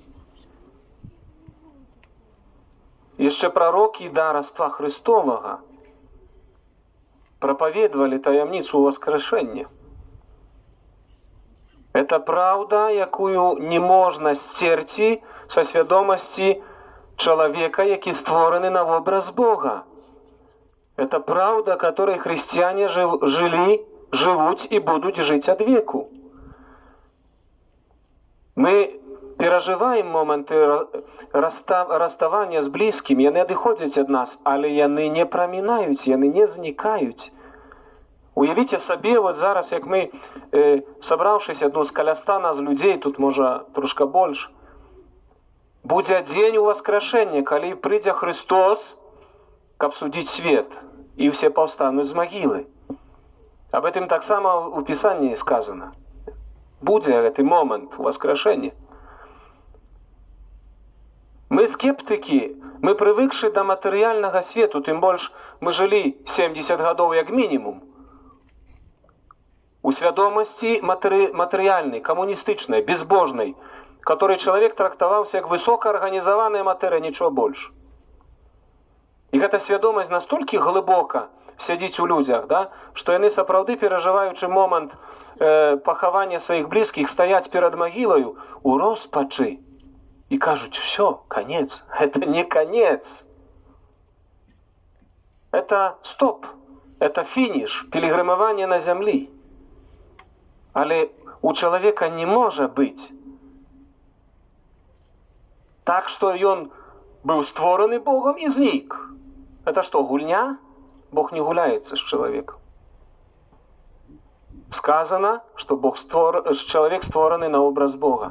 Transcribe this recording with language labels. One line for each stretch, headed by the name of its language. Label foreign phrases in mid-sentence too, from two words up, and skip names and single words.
Belarusian: Яшчэ прарокі да раства Христовага прапаведвалі таямніцу воскрешэння. Это праўда, якую не можна сцерці са свядомасці чалавека, які створаны на вобраз Бога.
Russian: Это правда, которой христиане жили, живут и будут жить от веку. Мы переживаем моменты расставания с близкими,
Belarusian: яны адыходзяць ад нас, але яны не прамінаюць, яны не знікаюць. Уявіце сабе, вот зараз, як мы, сабраўшыся, з каля 100 нас людзей, тут можа трошка больш, будзе дзень у воскрешэння, калі прыйдзе Христос, каб судзіць свет, і ўсе паўстануць з магілы.
Russian: Об этом так само у Писании сказано.
Belarusian: Будзе гэты момент воскрешэння. Мы скептыкі, мы прывыкшы да матэрыяльнага свету, тым больш мы жылі 70 гадоў як мінімум. У свядомасці матэрыяльнай, камуністычнай, безбожнай, которой чалавек трактаваўся як высокаарганізаваная матэрыя, нічого больш. І гэта свядомасць настолькі глыбока сядзіць у людзях, да, што яны сапраўды, перажываючы момант пахавання сваіх блізкіх, стаяць перад магілаю у роспачы і кажуць: «Всё,
Russian: конец». Это не конец. Это стоп.
Belarusian: Это фініш, пілігрымаванне на зямлі. Але у чалавека не можа быць так, што ён быў створаны Богом і знік. Это што, гульня? Бог не гуляецца з чалавекам. Сказано, што чалавек створаны на образ Бога.